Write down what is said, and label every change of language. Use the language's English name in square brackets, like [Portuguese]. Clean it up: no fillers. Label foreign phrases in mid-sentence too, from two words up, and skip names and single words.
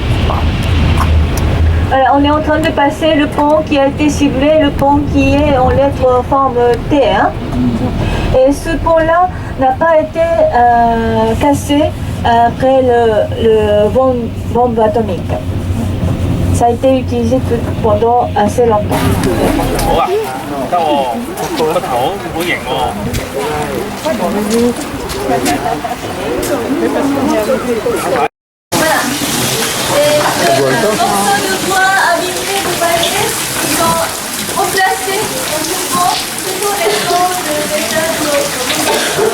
[French] Voilà, on est en train de passer le pont qui a été ciblé, le pont qui est en lettres forme T. Hein. Et ce pont-là n'a pas été cassé après le bombe atomique. Ça a été utilisé pendant assez longtemps. [Cantonese] 好啊，得喎，個頭好型喎。 [French] Voilà. Et le morceau de bois abîmé, vous voyez, ils sont remplacés dans ce pont, toujours les pans de l'état de l'autre.